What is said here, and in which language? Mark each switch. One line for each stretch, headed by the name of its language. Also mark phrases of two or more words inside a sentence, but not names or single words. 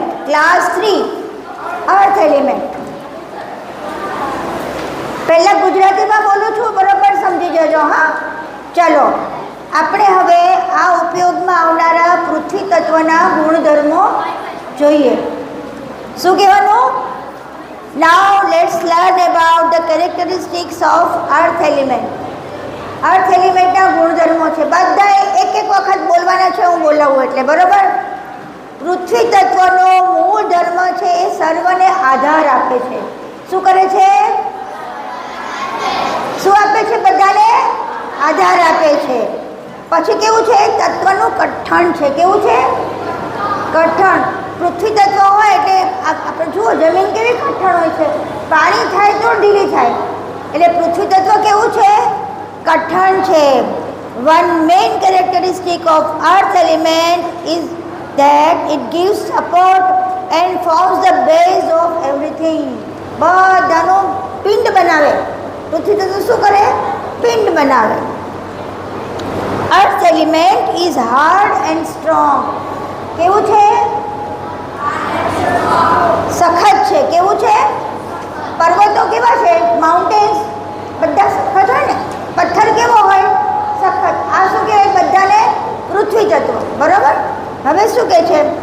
English: class 3 earth element.
Gujarati: પહેલાં ગુજરાતીમાં બોલું છું, બરોબર સમજી જજો. હા, ચલો આપણે હવે આ ઉપયોગમાં આવનારા પૃથ્વી તત્વના ગુણધર્મો જોઈએ. શું કહેવાનું?
English: Now let's learn about the characteristics of earth element. earth elementna
Gujarati: ગુણધર્મો છે. બધા એક વખત બોલવાના છે, હું બોલાવું એટલે. બરોબર. પૃથ્વી તત્વનો મૂળ ધર્મ છે એ સર્વને આધાર આપે છે. શું કરે છે? શું આપે છે? બધાને આધાર આપે છે. પછી કેવું છે? તત્વનું કઠણ છે. કેવું છે? કઠણ. પૃથ્વી તત્વ હોય એટલે આપણે જુઓ જમીન કેવી કઠણ હોય છે. પાણી થાય તો ઢીલી થાય. એટલે પૃથ્વી તત્વ કેવું છે? કઠણ છે.
English: One main characteristic of earth element is that it gives support and forms the base of everything.
Gujarati: બધાનું પિંડ બનાવે. પૃથ્વી તત્વ શું કરે? પિંડ બનાવે.
English: Earth element is hard and strong.
Gujarati: કેવું છે? સખત છે. કેવું છે? પર્વતો કેવા છે? માઉન્ટેન્સ બધા સખત હોય ને. પથ્થર કેવો હોય? સખત. આ શું કહેવાય? બધાને પૃથ્વી તત્વ. બરોબર. હવે શું કહે છે?